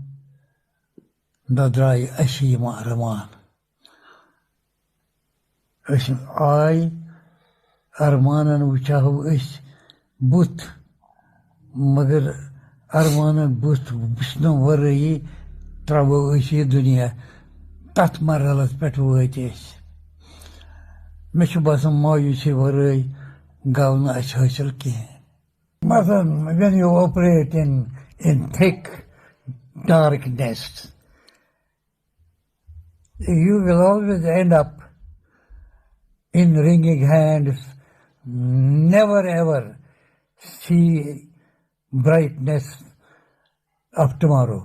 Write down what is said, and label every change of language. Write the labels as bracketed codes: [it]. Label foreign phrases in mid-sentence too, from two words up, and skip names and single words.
[ks] न द्राई अशीम अरमान आय अरमानन वुचाहो बुत मगर अरमानन बुत वुचन वरई त्रो ये दुनिया तथ मरहलस पे वत मे बसान मायूसी वरई गो न हासिल कहें। [en] Masalan, when you operate in thick darkness, you will always end up in wringing hands, never ever see brightness of tomorrow.